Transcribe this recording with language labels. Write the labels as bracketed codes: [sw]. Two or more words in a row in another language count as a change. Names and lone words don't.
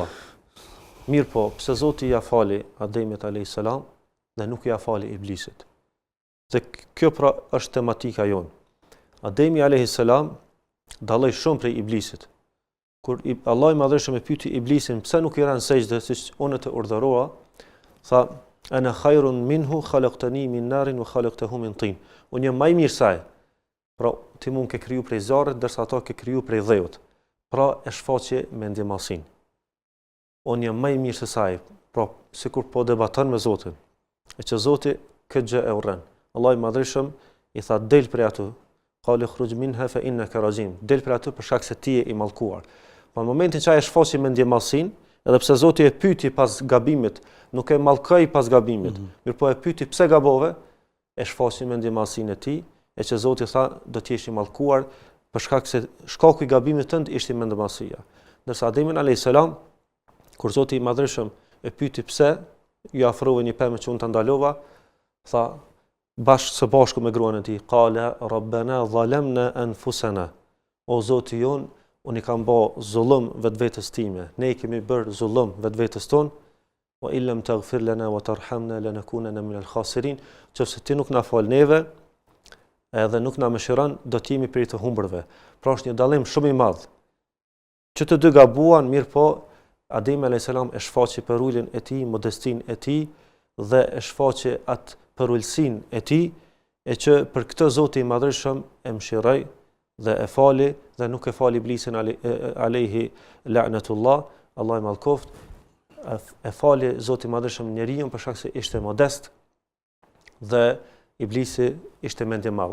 [sq] Mirë po, pse Zoti ja fali Ademit a.s. dhe nuk ja fali Iblisit. Dhe kjo pra është tematika jonë. Ademi a.s. dalloi shumë prej Iblisit. Kur Allah i Madhërisht e pyeti Iblisin pse nuk i ran sejdë siç unë të urdhërova, tha [ar] أنا خير منه خلقتني من نار وخلقته من طين. [sq] Unë jam më i mirë se ai. Pra ti mund ke kriju prej zjarrit ndërsa ato ke kriju prej dheut. Pra e shfaqje me ndjemasin. Unë jam më i mirë se ai. Pra sikur po debaton me Zotin. E që Zoti këtë gjë e urren. Allah i Madhërisht i tha del prej aty. [ar] قال اخرج منها فإنك رجيم. [sq] Del prej aty për shkak se ti je i mallkuar. Po në momentin që ai e shfaqi me ndjemasin, edhe pse Zoti e pyeti pas gabimit, nuk e mallkoi pas gabimit, mirëpo e pyeti pse gabove, e shfaqi me ndjemasin e tij, e që Zoti tha do të jesh i mallkuar për shkak se shkaku i gabimit tënd ishte me ndjemasia. Ndërsa Ademin [ar] عليه السلام, [sq] kur Zoti i Madhërisht e pyeti pse ju afrova një pemë që unë ta ndalova, tha së bashku me gruan e tij, [ar] قال ربنا ظلمنا أنفسنا. [sq] O Zoti jon, unë i kam bë zullum vetvetes time. Ne i kemi bërë zullum vetvetes ton. [ar] وإن لم تغفر لنا وترحمنا لنكونن من الخاسرين. [sq] Nëse ti nuk na fal neve, edhe nuk na mëshiron, do të jemi prej të humburve. Pra është një dallim shumë i madh. Që të dy gabuan, mirë po, Ademi a.s. e shfaqi perullin e tij, modestin e tij dhe e shfaqi atë perullsin e tij, e që për këtë Zoti i Madhërisht e mëshiroi dhe e fali dhe nuk e fali Iblisin [ar] عليه لعنة الله, [sq] Allah i mallkoft, e fali Zoti i Madhërisht njeriu për shkak se ishte modest dhe Iblisi ishte mendje madh.